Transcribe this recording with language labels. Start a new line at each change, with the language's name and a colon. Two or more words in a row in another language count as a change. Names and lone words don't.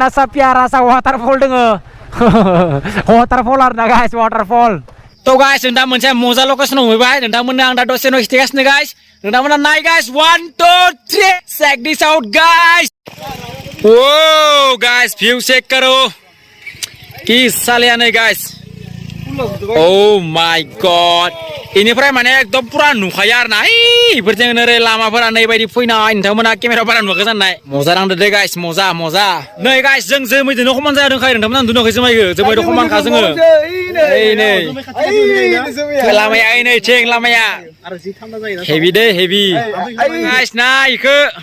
Bodo: सा प्यारा सा वाटारफल दोङो वाटारफल आरोना गाइस वाटारफल तो गाइस नोंथां मोनसे मजा लकेसनाव मोनबाय नोंथांमोननो आं दा दसे उनाव खिन्थागासिनो गाइस नोंथांमोना नाय गाइस 1 2 3
English: check this out guys
Bodo: ओ गाइस व्यू चेक करो कि सालिया नै गाइस
English: oh my god
Bodo: इनिफ्राय माने एकदम पुरा नुखायो आरोना इफोरजों ओरै लामाफोरा नै बायदि फैनाय नोंथांमोना केमेरा बारा नुवाखै जाननाय मजा नांदो दे गाइस मजा नै गाइस जों जोमैदोनो खमान जाया दोंखायो नोंथांमोना नुवाखै जोमैखो जोमैदो खमानखा जोङो नै लामाया नै चेक लामाया हेभि दे हेभि गाइस नाय इखो